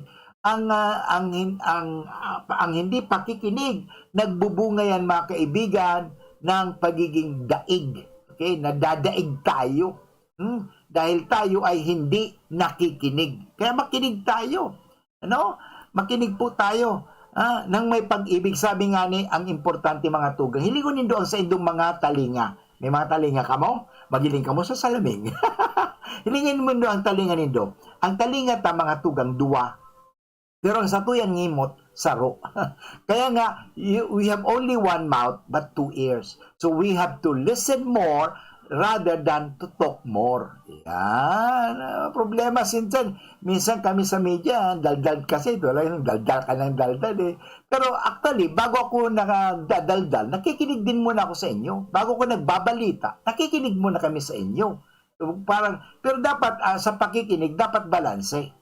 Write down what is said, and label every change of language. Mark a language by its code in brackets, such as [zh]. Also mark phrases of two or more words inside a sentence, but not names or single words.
[tl] Ang hindi pakikinig, nagbubunga yan mga kaibigan ng pagiging daig. Okay? Nadadaig tayo. Dahil tayo ay hindi nakikinig. Kaya makinig tayo. Makinig po tayo. Nang may pag-ibig, sabi nga ang importante mga tugang. [bik] Hilingon nindo ang sa indong mga talinga. May mga talinga ka mo? Magiling ka mo sa salaming. Hilingin mo nindo ang talinga nindo. Ang talinga ta mga tugang, dua. Pero ang satuyan ngimot, saro. [tl] Kaya nga, [en] we have only one mouth but two ears. So we have to listen more rather than to talk more. [tl] Yan. Problema sinsan. Minsan kami sa media, daldal kasi. Daldal ka ng daldal Pero actually, bago ako nakadaldal, nakikinig din muna ako sa inyo. Bago ko nagbabalita, nakikinig muna kami sa inyo. Pero dapat, sa pakikinig, dapat balanse.